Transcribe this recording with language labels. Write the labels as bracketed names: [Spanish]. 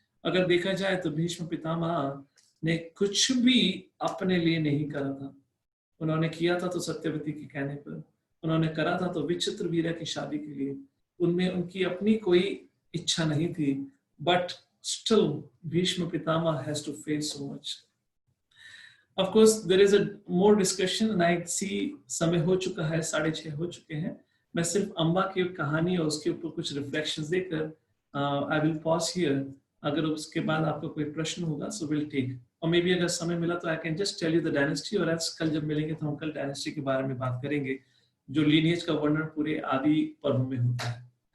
[Hindi] अगर देखा जाए तो भीष्म पितामह ने कुछ भी अपने लिए नहीं करा था। उन्होंने किया था तो सत्यवती के कहने पर, उन्होंने करा था तो विचित्र वीरा की शादी के लिए, उनमें उनकी अपनी कोई इच्छा नहीं थी। [English] But still Bhishma Pitamah has to face so much. Of course, there is a more discussion and I see [Hindi] समय हो चुका है, 6:30 हो चुके हैं। मैं सिर्फ अम्बा की कहानी और उसके ऊपर कुछ रिफ्लेक्शंस देकर [English] I will pause here। [Hindi] अगर उसके बाद आपका कोई प्रश्न होगा [English] so we'll take, [Hindi] और मे बी अगर समय मिला तो [English] I can just tell you the dynasty, [Hindi] और आज कल जब मिलेंगे तो हम कल डायनेस्टी के बारे में बात करेंगे जो लीनिएज का वर्णन पूरे आदि पर्व में होता है।